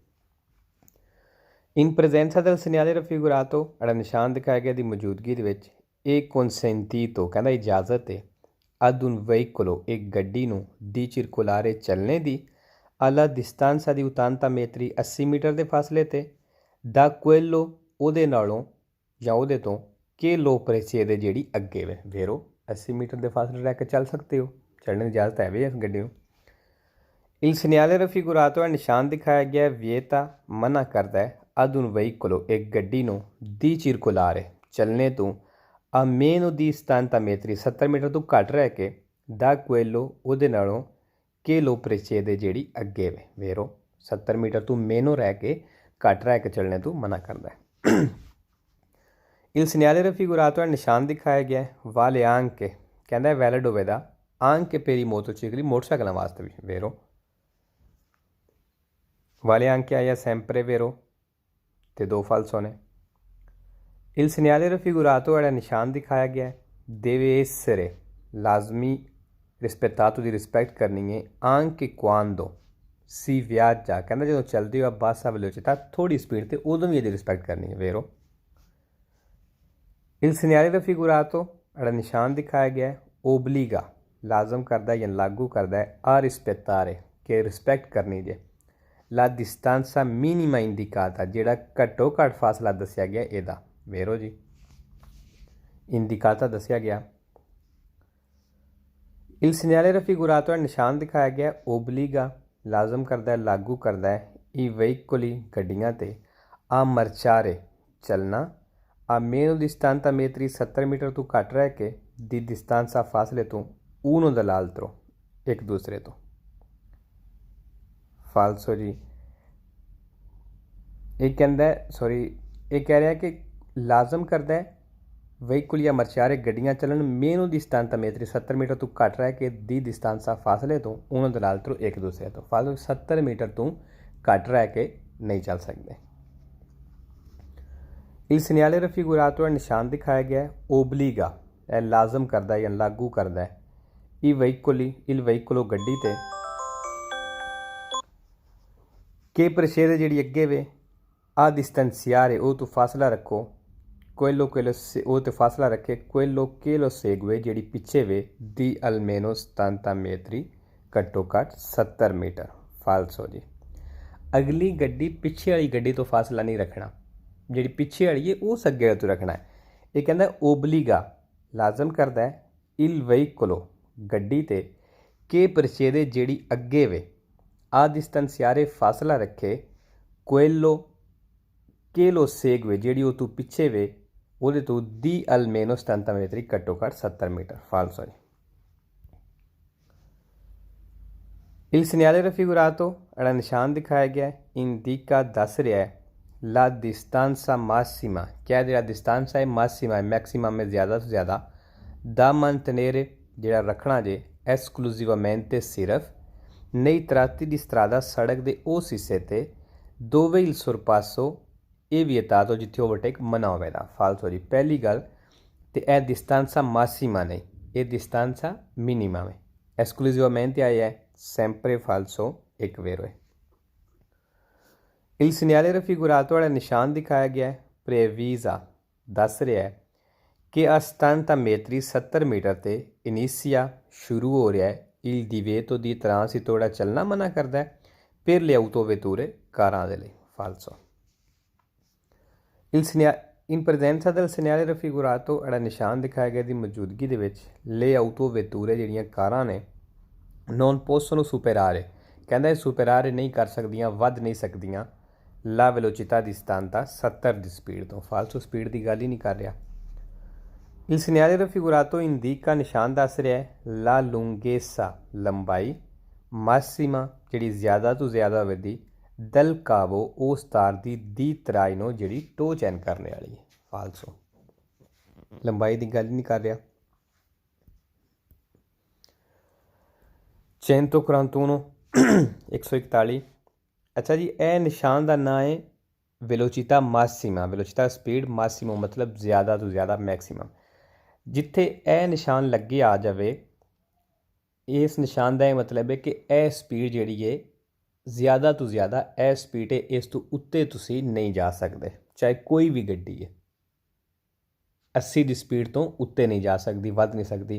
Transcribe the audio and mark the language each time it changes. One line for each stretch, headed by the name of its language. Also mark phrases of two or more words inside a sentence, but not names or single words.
Italian: in presenza del segnale raffigurato
Punjabi: ਜਿਹੜਾ ਨਿਸ਼ਾਨ ਦਿਖਾਇਆ ਗਿਆ ਦੀ ਮੌਜੂਦਗੀ ਦੇ ਵਿੱਚ ਇਹ consentito ਕਹਿੰਦਾ ਇਜਾਜ਼ਤ ਹੈ
Italian: ad un veicolo
Punjabi: ਇੱਕ ਗੱਡੀ ਨੂੰ
Italian: di circolare
Punjabi: ਚੱਲਣੇ ਦੀ
Italian: alla distanza di 80 metri
Punjabi: 80 ਮੀਟਰ ਦੇ ਫਾਸਲੇ ਤੇ
Italian: da quello
Punjabi: ਉਹਦੇ ਨਾਲੋਂ ਜਾਂ ਉਹਦੇ ਤੋਂ
Italian: che lo precede
Punjabi: ਜਿਹੜੀ ਅੱਗੇ ਵੇ ਵੇਰੋ 80 ਮੀਟਰ ਦੇ ਫਾਸਲੇ ਰਹਿ ਕੇ ਚੱਲ ਸਕਦੇ ਹੋ, ਚੱਲਣ ਦੀ ਇਜਾਜ਼ਤ ਹੈ ਵੀ ਇਸ ਗੱਡੀ ਨੂੰ।
Italian: Il segnale raffigurato
Punjabi: ਨਿਸ਼ਾਨ ਦਿਖਾਇਆ ਗਿਆ ਵਿeta ਮਨਾ ਕਰਦਾ ਹੈ
Italian: ad un veicolo
Punjabi: ਇੱਕ ਗੱਡੀ ਨੂੰ
Italian: di circolare
Punjabi: ਚੱਲਣੇ ਤੋਂ
Italian: a meno di 70 metri
Punjabi: 70 ਮੀਟਰ ਤੋਂ ਘੱਟ ਰਹਿ ਕੇ
Italian: da quello
Punjabi: ਉਹਦੇ ਨਾਲੋਂ
Italian: che lo precede
Punjabi: ਜਿਹੜੀ ਅੱਗੇ ਵੇ ਵੇਰੋ 70 ਮੀਟਰ ਤੋਂ ਮੇਨੋ ਰਹਿ ਕੇ ਘੱਟ ਰਹਿ ਕੇ ਚੱਲਣੇ ਤੋਂ ਮਨਾ ਕਰਦਾ ਹੈ।
Italian: Il segnale raffigurato
Punjabi: ਨਿਸ਼ਾਨ ਦਿਖਾਇਆ ਗਿਆ
Italian: vale
Punjabi: anche ਕਹਿੰਦਾ ਵੈਲਿਡ ਹੋਵੇਗਾ
Italian: anche per i motocicli
Punjabi: ਮੋਟਰਸਾਈਕਲਾਂ ਵਾਸਤੇ ਵੀ
Italian: vero vale anche
Punjabi: ਆਇਆ
Italian: sempre vero
Punjabi: ਤੇ ਦੋ ਫਾਲਸੋ ਨੇ।
Italian: Il segnale raffigurato
Punjabi: ਜਿਹੜਾ ਨਿਸ਼ਾਨ ਦਿਖਾਇਆ ਗਿਆ
Italian: deve essere
Punjabi: ਲਾਜ਼ਮੀ rispettato ਦੀ ਰਿਸਪੈਕਟ ਕਰਨੀ ਹੈ
Italian: anche quando si viaggia
Punjabi: ਕਹਿੰਦਾ ਜਦੋਂ ਚੱਲਦੇ ਹੋ ਬੱਸ velocità ਥੋੜੀ ਸਪੀਡ ਤੇ ਉਦੋਂ ਵੀ ਇਹਦੀ ਰਿਸਪੈਕਟ ਕਰਨੀ ਹੈ ਵੇਰੋ।
Italian: Il segnale raffigurato
Punjabi: ਜਿਹੜਾ ਨਿਸ਼ਾਨ ਦਿਖਾਇਆ ਗਿਆ obbliga ਲਾਜ਼ਮ ਕਰਦਾ ਜਾਂ ਲਾਗੂ ਕਰਦਾ ਹੈ
Italian: a rispettare
Punjabi: ਕਿ ਰਿਸਪੈਕਟ ਕਰਨੀ ਜੇ
Italian: la distanza minima indicata
Punjabi: ਜਿਹੜਾ ਘੱਟੋ ਘੱਟ ਫਾਸਲਾ ਦੱਸਿਆ ਗਿਆ ਇਹਦਾ ਵੇਰੋ ਜੀ ਇੰਡੀਕਾਤਾ ਦੱਸਿਆ ਗਿਆ।
Italian: Il segnale raffigurato
Punjabi: ਨਿਸ਼ਾਨ ਦਿਖਾਇਆ ਗਿਆ obbliga ਲਾਜ਼ਮ ਕਰਦਾ ਹੈ ਲਾਗੂ ਕਰਦਾ ਹੈ
Italian: i veicoli
Punjabi: ਗੱਡੀਆਂ ਤੇ
Italian: a marciare
Punjabi: ਚੱਲਣਾ
Italian: a meno di 70 metri
Punjabi: 70 ਮੀਟਰ ਤੋਂ ਘੱਟ ਰਹਿ ਕੇ
Italian: di distanza
Punjabi: ਫਾਸਲੇ ਤੋਂ
Italian: uno dall'altro
Punjabi: ਇੱਕ ਦੂਸਰੇ ਤੋਂ ਫਾਲਸੋ ਜੀ। ਇਹ ਕਹਿੰਦਾ ਇਹ ਕਹਿ ਰਿਹਾ ਕਿ ਲਾਜ਼ਮ ਕਰਦਾ ਹੈ ਵਹੀਕਲ ਜਾਂ ਮਰਚਾਰੇ ਗੱਡੀਆਂ ਚੱਲਣ
Italian: meno di 70 metri
Punjabi: 70 ਮੀਟਰ ਤੋਂ ਘੱਟ ਰਹਿ ਕੇ ਦੀ distanza ਫਾਸਲੇ ਤੋਂ ਉਹਨਾਂ ਦੇ ਨਾਲ ਤੋਂ ਇੱਕ ਦੂਸਰੇ ਤੋਂ ਫਾਲਤੂ 70 ਮੀਟਰ ਤੋਂ ਘੱਟ ਰਹਿ ਕੇ ਨਹੀਂ ਚੱਲ ਸਕਦੇ।
Italian: Il segnale raffigurato
Punjabi: ਨਿਸ਼ਾਨ ਦਿਖਾਇਆ ਗਿਆ obbliga ਇਹ ਲਾਜ਼ਮ ਕਰਦਾ ਜਾਂ ਲਾਗੂ ਕਰਦਾ ਹੈ
Italian: il veicolo
Punjabi: ਗੱਡੀ ਤੇ
Italian: che precede
Punjabi: ਜਿਹੜੀ ਅੱਗੇ ਵੇ
Italian: a distanziare
Punjabi: ਉਹ ਤੋਂ ਫਾਸਲਾ ਰੱਖੋ quello ਉਹ ਤੇ ਫਾਸਲਾ ਰੱਖੇ
Italian: quello che lo segue
Punjabi: ਜਿਹੜੀ ਪਿੱਛੇ ਵੇ
Italian: di almeno 70 metri
Punjabi: ਘੱਟੋ ਘੱਟ 70 ਮੀਟਰ ਫਾਲਸੋ ਜੀ। ਅਗਲੀ ਗੱਡੀ ਪਿੱਛੇ ਵਾਲੀ ਗੱਡੀ ਤੋਂ ਫਾਸਲਾ ਨਹੀਂ ਰੱਖਣਾ, ਜਿਹੜੀ ਪਿੱਛੇ ਵਾਲੀ ਹੈ ਉਸ ਅੱਗੇ ਤੋਂ ਰੱਖਣਾ ਹੈ। ਇਹ ਕਹਿੰਦਾ obbliga ਲਾਜ਼ਮ ਕਰਦਾ ਹੈ
Italian: il veicolo
Punjabi: ਗੱਡੀ ਤੇ
Italian: che precede
Punjabi: ਜਿਹੜੀ ਅੱਗੇ ਵੇ
Italian: a distanziare
Punjabi: ਫਾਸਲਾ ਰੱਖੇ
Italian: quello che lo segue
Punjabi: ਜਿਹੜੀ ਉਹ ਤੋਂ ਪਿੱਛੇ ਵੇ ਉਹਦੇ ਤੋਂ
Italian: di almeno 70 metri
Punjabi: ਘੱਟੋ ਘੱਟ 70 ਮੀਟਰ ਫਾਲਸੋ ਜੀ।
Italian: Il segnale raffigurato
Punjabi: ਜਿਹੜਾ ਨਿਸ਼ਾਨ ਦਿਖਾਇਆ ਗਿਆ indica ਦੱਸ ਰਿਹਾ ਹੈ
Italian: la distanza massima
Punjabi: ਕਿਆ ਜਿਹੜਾ distanza ਹੈ massima ਹੈ ਮੈਕਸਿਮਮ ਹੈ ਜ਼ਿਆਦਾ ਤੋਂ ਜ਼ਿਆਦਾ
Italian: da mantenere
Punjabi: ਜਿਹੜਾ ਰੱਖਣਾ ਜੇ esclusivamente ਸਿਰਫ
Italian: nei tratti di strada
Punjabi: ਸੜਕ ਦੇ ਉਸ ਹਿੱਸੇ ਤੇ
Italian: dove il sorpasso
Punjabi: ਇਹ vietato ਜਿੱਥੇ ਓਵਰਟੇਕ ਮਨਾ ਹੋਵੇਗਾ ਫਾਲਸੋ ਜੀ। ਪਹਿਲੀ ਗੱਲ ਤੇ ਇਹ
Italian: distanza massima
Punjabi: ਨਹੀਂ, ਇਹ
Italian: distanza minima
Punjabi: ਹੈ esclusivamente ਆਇਆ ਹੈ
Italian: sempre falso
Punjabi: ਇੱਕ ਵੇਰੋ ਹੈ।
Italian: Il segnale raffigurato
Punjabi: ਵਾਲਾ ਨਿਸ਼ਾਨ ਦਿਖਾਇਆ ਗਿਆ ਹੈ previsa ਦੱਸ ਰਿਹਾ ਹੈ ਕਿ
Italian: a 70 metri
Punjabi: 70 ਮੀਟਰ ਤੇ ਇਨੀਸ਼ੀਆ ਸ਼ੁਰੂ ਹੋ ਰਿਹਾ ਹੈ
Italian: il divieto di transito
Punjabi: ਜਿਹੜਾ ਚੱਲਣਾ ਮਨਾ ਕਰਦਾ ਹੈ
Italian: per le autovetture
Punjabi: ਕਾਰਾਂ ਦੇ ਲਈ ਫਾਲਸੋ।
Italian: in presenza del segnale raffigurato
Punjabi: ਜਿਹੜਾ ਨਿਸ਼ਾਨ ਦਿਖਾਇਆ ਗਿਆ ਦੀ ਮੌਜੂਦਗੀ ਦੇ ਵਿੱਚ
Italian: le autovetture
Punjabi: ਜਿਹੜੀਆਂ ਕਾਰਾਂ ਨੇ
Italian: non possono superare
Punjabi: ਕਹਿੰਦਾ ਇਹ ਸੁਪਰਾਰੇ ਨਹੀਂ ਕਰ ਸਕਦੀਆਂ, ਵੱਧ ਨਹੀਂ ਸਕਦੀਆਂ
Italian: la velocità di stanza
Punjabi: 70 ਦੀ ਸਪੀਡ ਤੋਂ ਫਾਲਸੋ ਸਪੀਡ ਦੀ ਗੱਲ ਹੀ ਨਹੀਂ ਕਰ ਰਿਹਾ।
Italian: Il segnale raffigurato indica
Punjabi: ਨਿਸ਼ਾਨ ਦੱਸ ਰਿਹਾ ਹੈ
Italian: la lunghezza
Punjabi: ਲੰਬਾਈ massima ਜਿਹੜੀ ਜ਼ਿਆਦਾ ਤੋਂ ਜ਼ਿਆਦਾ ਵਧੀ
Italian: del cavo
Punjabi: ਉਸ ਤਾਰ ਦੀ ਤਰਾਈ ਨੂੰ ਜਿਹੜੀ ਟੋ ਚੈਨ ਕਰਨ ਵਾਲੀ ਹੈ ਫਾਲਸੋ ਲੰਬਾਈ ਦੀ ਗੱਲ ਨਹੀਂ ਕਰ ਰਿਹਾ। 141 141 ਅੱਛਾ ਜੀ ਇਹ ਨਿਸ਼ਾਨ ਦਾ ਨਾਂ ਹੈ
Italian: velocità massima,
Punjabi: वेलोचिता स्पीड, मासिमो ਮਤਲਬ ਜ਼ਿਆਦਾ ਤੋਂ ਜ਼ਿਆਦਾ, मैक्सिमम। ਜਿੱਥੇ ਇਹ ਨਿਸ਼ਾਨ ਲੱਗੇ ਆ ਜਾਏ,
Hindi: इस निशान का यह मतलब है कि
Punjabi: ਇਹ ਸਪੀਡ ਜੀ ਹੈ ਜ਼ਿਆਦਾ ਤੋਂ ਜ਼ਿਆਦਾ ਇਹ ਸਪੀਡ ਹੈ, ਇਸ ਤੋਂ ਉੱਤੇ ਤੁਸੀਂ ਨਹੀਂ ਜਾ ਸਕਦੇ, ਚਾਹੇ ਕੋਈ ਵੀ ਗੱਡੀ ਹੈ 80 ਦੀ ਸਪੀਡ ਤੋਂ ਉੱਤੇ ਨਹੀਂ ਜਾ ਸਕਦੀ, ਵਧ ਨਹੀਂ ਸਕਦੀ।